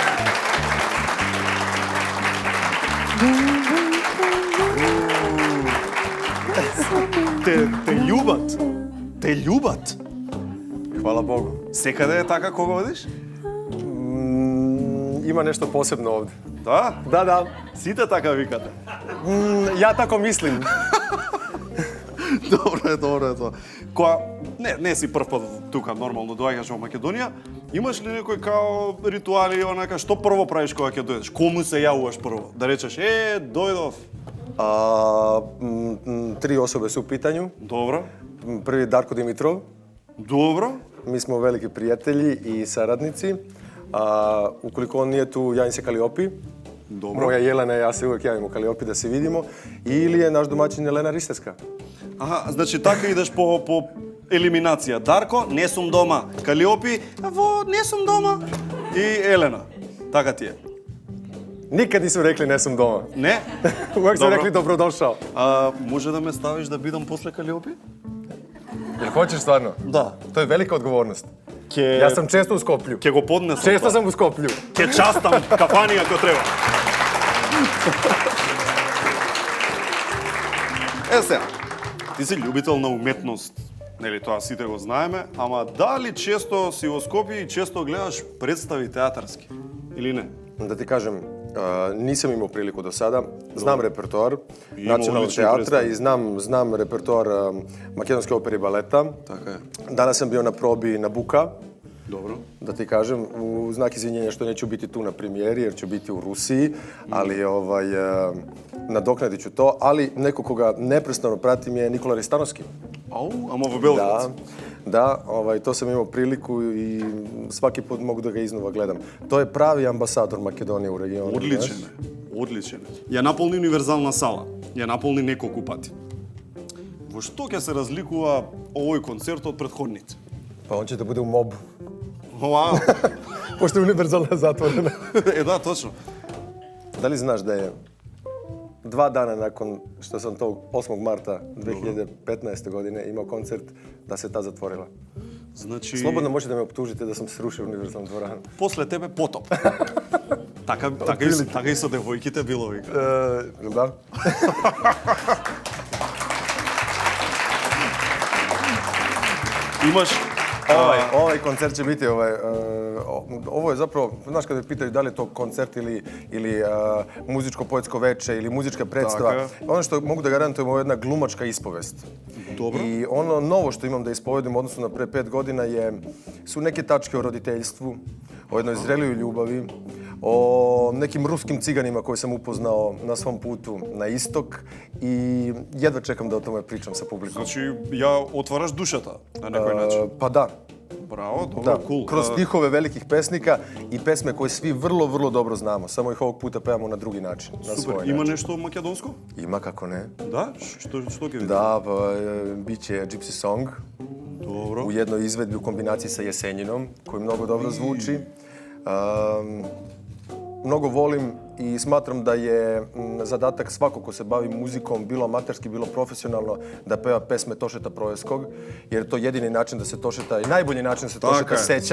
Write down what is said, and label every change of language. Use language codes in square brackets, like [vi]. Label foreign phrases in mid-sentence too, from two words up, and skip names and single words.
[mk] Те љубат. Те љубат. Хвала Богу. Секаде е така кога одиш? Има нешто посебно овде. Да? Да. Сите така викате. [sr] Ja tako mislim. [mk] Добро е тоа. Која не си прв пат тука нормално доаѓаш во Македонија, имаш ли некој као ритуали онака што прво правиш кога ќе дојдеш? Кому се јавуваш прво? Да речеш дојдов. [sr] 3 osobe su u pitanju. Dobro. Prvi Darko Dimitrov. Dobro. Mi smo veliki prijatelji i saradnici. Ukoliko on nije tu, javim se Kaliopi. Dobro. Moja Jelena i ja se uvijek javimo Kaliopi da se vidimo. Ili je naš domaćin Елена Ристевска. [mk] Аха, значи така идеш по елиминација. Дарко, не сум дома. Калиопи, не сум дома. И Елена. Така ти е. [sr] Nikad nisu rekli [mk] ne sam doma. Не? [sr] Uvijek su rekli dobrodošao. [mk] Може да ме ставиш да бидам после Калиопи? [sr] Jel hoćeš stvarno? Da. To je velika odgovornost. Ja sam često u Skoplju. [mk] Ке го поднесам. [sr] Često sam u Skoplju. [mk] Ке частам кафани ако треба. Сега, ти си љубител на уметност, нели тоа сите го знаеме, ама дали често си во Скопје и често гледаш представи театарски или не? [sr] Da ti kažem, nisam imao priliku do sada. Znam repertoar Nacionalnog teatra i znam repertoar Makedonske opere i baleta. [mk] Така е. [sr] Danas sam bio na probi Nabuka. Dobro. Da ti kažem, u znak izvinjenja što neću biti tu na premijeri jer ću biti u Rusiji, ali nadoknadit ću to, ali neko koga neprestano pratim je Nikola Ristanovski. [mk] Ама во Белград. [sr] Da, to sam imao priliku i svaki put mogu da ga iznova gledam. To je pravi ambasador Makedonije u regionu. [mk] Одличен. Ја наполни универзална сала. Ја наполни неколку пати. Во што ќе се разликува овој концерт од претходните? [sr] Pa on će da bude u mobu. Вау. Pošto je univerzalna zatvorena. [mk] Да, точно. [sr] Da li znaš da je 2 dana nakon što sam tog 8. marta 2015. godine imao koncert da se ta zatvorila? [mk] Значи... [sr] Slobodno možete da me optužite da sam srušio univerzalnu dvoranu. [mk] После тебе потоп. Така и со девојките било вика. [sr] Da. [mk] Имаш [sr] Ovaj koncert će biti, ovo je zapravo, znaš kada me pitaju da li je to koncert ili muzičko-poetsko veče ili muzička predstava, ono što mogu da garantujem ovo je jedna glumačka ispovest. Dobro. I ono novo što imam da ispovedim u odnosu na pre 5 godina su neke tačke o roditeljstvu, o jednoj zrelijoj ljubavi, o nekim ruskim ciganima koje sam upoznao na svom putu na istok i jedva čekam da o tome pričam sa publikom. [mk] Значи, ја отвараш душата на некој начин. [sr] Pa da. [mk] Браво, добро, кул. [sr] Kroz stihove velikih pesnika i pesme koje svi vrlo, vrlo dobro znamo. Samo ih ovog puta pevamo na drugi način. Na svoj način. [mk] Има нешто македонско? [sr] Ima, kako ne. [mk] Да? Што ќе видиш? [sr] Da, bit će Gypsy Song. Dobro. U jednoj izvedbi u kombinaciji sa Jesenjinom, koji mnogo dobro zvuči. Mnogo volim i smatram da je zadatak svakog ko se bavi muzikom, bilo amaterski, bilo profesionalno, da peva pesme Tošeta Projeskog, jer je to jedini način da se Tošeta i najbolji način da se Tošeta sećamo.